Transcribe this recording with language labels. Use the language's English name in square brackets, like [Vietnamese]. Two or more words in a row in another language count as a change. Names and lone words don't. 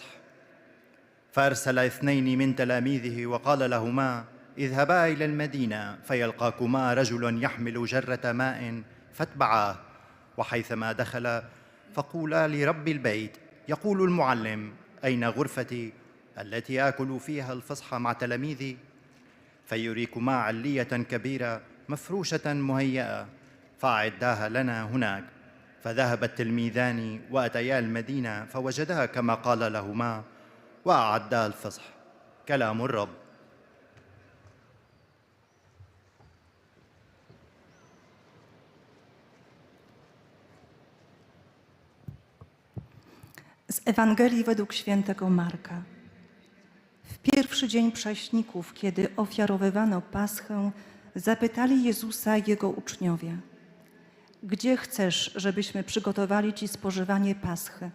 [Arabic] فأرسل 2 من تلاميذه وقال لهما: اذهبا إلى المدينة فيلقاكما رجل يحمل جرة ماء فاتبعاه، وحيثما دخل فقولا لرب البيت: يقول المعلم: أين غرفتي التي آكل فيها الفصح مع تلاميذي؟ فيريكما علية كبيرة مفروشة مهيئة، فأعداها لنا هناك. فذهب التلميذان وأتيا المدينة فوجداها كما قال لهما، وأعدا الفصح. كلام الرب. [Polish] Z Ewangelii według świętego Marka. W pierwszy dzień Prześników, kiedy ofiarowywano Paschę, zapytali Jezusa Jego uczniowie: gdzie chcesz, żebyśmy przygotowali Ci spożywanie Paschy?